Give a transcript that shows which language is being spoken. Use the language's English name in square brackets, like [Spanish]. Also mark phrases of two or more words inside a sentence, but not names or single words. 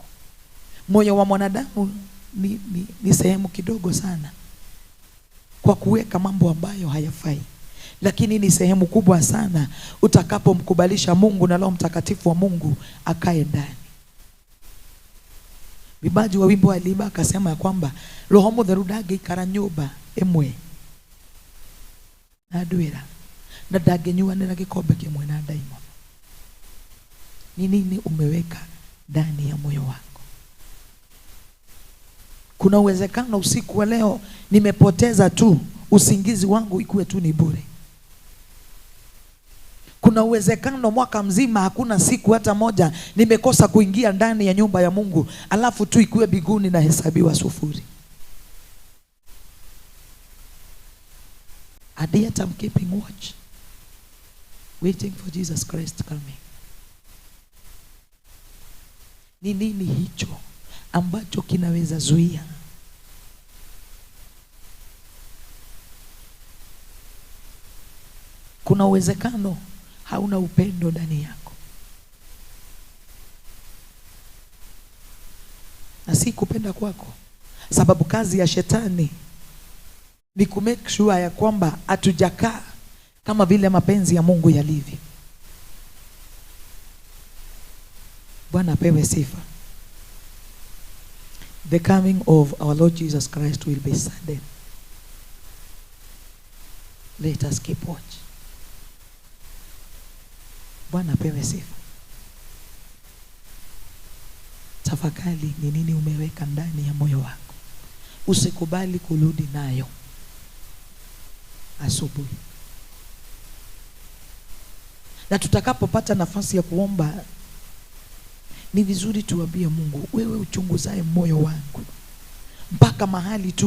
[Swahili] Moyo wa mwanadamu ni sehemu kidogo sana kwa kuweka mambo ambayo hayafai, lakini ni sehemu kubwa sana utakapomkubalisha Mungu na Roho Mtakatifu wa Mungu akae ndani. Bibaji wa wimbo aliimba akasema ya kwamba [Kikuyu] Roho Mutheru ndangĩikara nyũmba ĩmwe na ndwĩra, na ndangĩnyuanĩra gĩkombe kĩmwe na ndaimono. [Swahili] Ni nini umeweka ndani ya moyo wako? Kuna uwezekano usiku wa leo nimepoteza tu usingizi wangu ikuwe tu ni bure. Kuna uwezekano mwaka mzima hakuna siku hata moja nimekosa kuingia ndani ya nyumba ya Mungu, alafu tu ikuwe biguni na hesabiwa sufuri. [English] And yet I'm keeping watch, waiting for Jesus Christ coming. [Swahili] Ni nini hicho ambacho kinaweza zuia? Kuna uwezekano hauna upendo ndani yako, na si kupenda kwako, sababu kazi ya shetani ni ku [English] make sure [Swahili] ya kwamba hatujakaa kama vile mapenzi ya Mungu yalivyo. Bwana apewe sifa. [English] The coming of our Lord Jesus Christ will be sudden. Let us keep watch. [Swahili] Bwana apewe sifa. Tafakari ni nini umeweka ndani ya moyo wako. Usikubali kurudi nayo asubuhi. Na tutakapopata nafasi ya kuomba, ni vizuri tuambie Mungu, wewe uchunguzaye moyo wangu mpaka mahali tu.